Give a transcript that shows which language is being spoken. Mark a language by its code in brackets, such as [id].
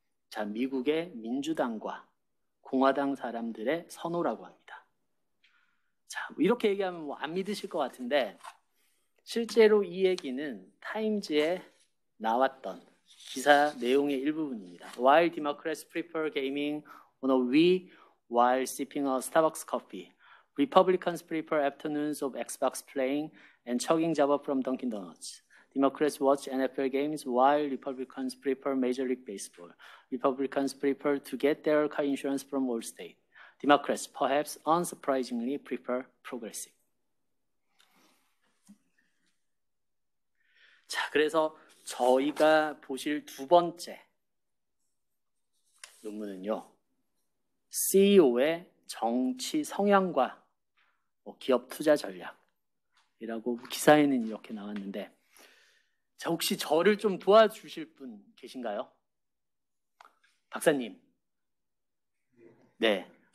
[ko] 자, 미국의 민주당과 공화당 사람들의 선호라고 합니다. 자, 이렇게 얘기하면 뭐 안 믿으실 것 같은데 실제로 이 얘기는 타임즈에 나왔던 기사 내용의 일부분입니다. [en] While Democrats prefer gaming on a Wii while sipping a Starbucks coffee, Republicans prefer afternoons of Xbox playing and chugging Java from Dunkin' Donuts. Democrats watch NFL games while Republicans prefer Major League Baseball. Republicans prefer to get their car insurance from Allstate. Democrats, perhaps unsurprisingly, prefer progressive. [ko] 자, 그래서 저희가 보실 두 번째 논문은요. CEO의 정치 성향과 기업 투자 전략이라고 기사에는 이렇게 나왔는데 자, 혹시 저를 좀 도와주실 분 계신가요? 박사님. 네.